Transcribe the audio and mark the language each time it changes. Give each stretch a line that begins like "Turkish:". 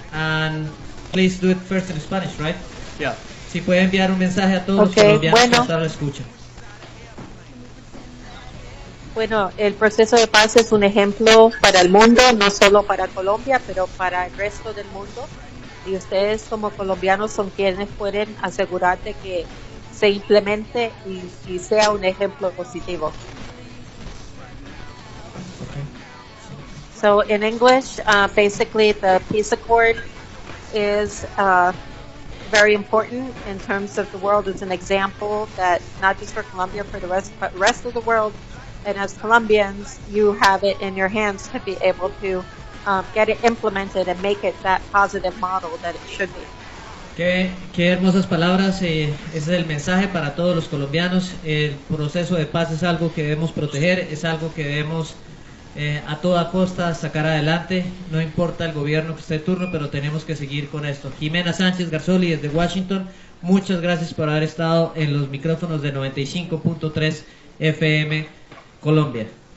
English: And please do it first in Spanish, right? Yeah.
Spanish: Si puede enviar un mensaje a todos los colombianos que hasta ahora escuchan. Bueno, el proceso de paz es un ejemplo para el mundo, no solo para Colombia, pero para el resto del mundo. Y ustedes como colombianos son quienes pueden asegurar de que se implemente y sea un ejemplo positivo.
English: So in English, basically the peace accord is very important in terms of the world. It's an example that not just for Colombia, for the rest of the world. And as Colombians, you have it in your hands to be able to get it implemented and make it that positive model that it should be.
Spanish: Qué hermosas palabras. Ese es el mensaje para todos los colombianos. El proceso de paz es algo que debemos proteger, es algo que debemos a toda costa sacar adelante. No importa el gobierno que esté de turno, pero tenemos que seguir con esto. Jimena Sánchez Garzoli desde Washington, muchas gracias por haber estado en los micrófonos de 95.3 FM Colombia.